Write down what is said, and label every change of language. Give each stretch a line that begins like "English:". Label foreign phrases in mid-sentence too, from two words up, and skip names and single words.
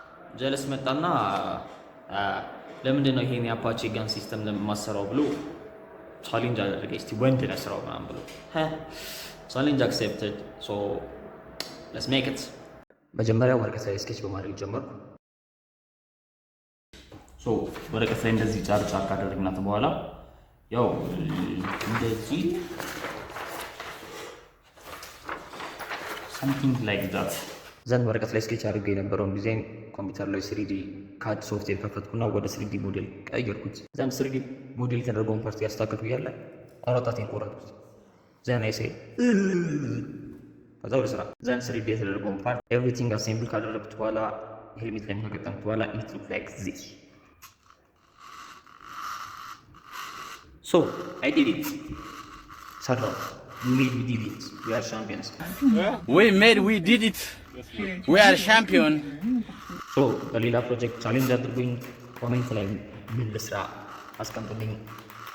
Amharic: ጀለስ መጣና ለምንድን ነው ይሄን የአፓቼ
English: gun system
Amharic: ለማሰራው ብሎ ቻሌንጅ አደረገ። እስቲ ወንድ ነው ስራው ምናምን ብሎ
English: challenge accepted። so let's make it።
Amharic: መጀመሪያ ወረቀት ላይ ስኬች በማድረግ ጀመርኩ። ሶ ወረቀት ላይ እንደዚህ ጫር ጫር ካደረግናት በኋላ ያው እንደዚህ
English: something like that
Amharic: ዘን ወረቀት ላይ ስኬች አድርገው የነበረውን ዲዛይን ኮምፒውተር ላይ 3D
English: CAD software
Amharic: ከፈትኩና ወደ 3D ሞዴል ቀየርኩት። ዘን 3D ሞዴል የተደረገውን ፓርት ያስተካከልኩ እያለ አራጣቴን ቆረጥኩት። ዘን አይሴ ከዛ ወደ ስራ ዘን 3D የተደረገውን ፓርት
English: everything assemble
Amharic: ካደረግኩት በኋላ ሄልሜት ላይ ከገጠምኩት በኋላ
English: it look like this. So I did it. ሰራው we did it. We are champions. We did it. We are champion.
Amharic: So በሌላ ፕሮጀክት ቻሌንጅ አድርጉኝ። ኮሜንት ላይ ምን ልስራ አስቀምጡልኝ።